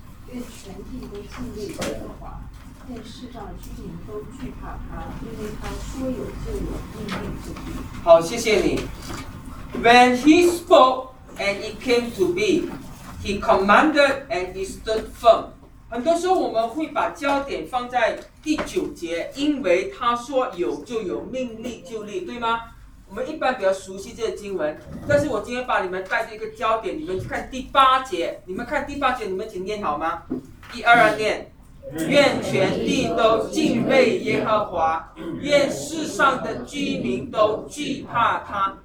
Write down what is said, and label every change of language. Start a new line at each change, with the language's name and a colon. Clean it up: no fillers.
Chinese: 愿全地都敬畏耶和华，愿世上居民都惧怕他，因为他说有就有，命定就定。好，谢谢你。
English: When he spoke and it came to be, he commanded and he stood firm。
Chinese: 很多时候我们会把焦点放在第九节，因为他说有就有，命立就立，对吗？我们一般比较熟悉这些经文，但是我今天把你们带着一个焦点，你们去看第八节。你们看第八节，你们请念好吗？一二念，愿全地都敬畏耶和华，愿世上的居民都惧怕他。